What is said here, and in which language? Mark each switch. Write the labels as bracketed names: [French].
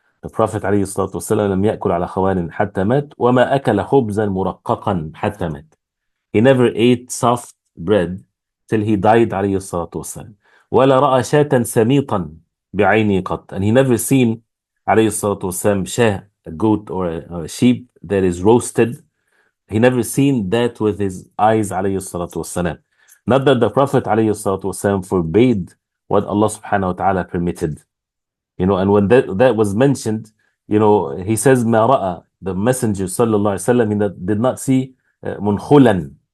[English] The Prophet [Arabic] عليه الصلاة والسلام لم يأكل على خوان حتى مات وما أكل خبزا مرققا حتى مات. [English] He never ate soft bread till he died [Arabic] عليه الصلاة والسلام. ولا رأى شاة سميطا بعينه قط. [English] And he never seen [Arabic] عليه الصلاة والسلام [English] شاه, a goat or a sheep that is roasted. He never seen that with his eyes [Arabic] عليه الصلاة والسلام. [English] Not that the Prophet [Arabic] عليه الصلاة والسلام [English] forbade what Allah subhanahu wa ta'ala permitted. And when that was mentioned, he says [Arabic] ما رأى, [English] the Messenger sallallahu alaihi wasallam, he did not see منخلا.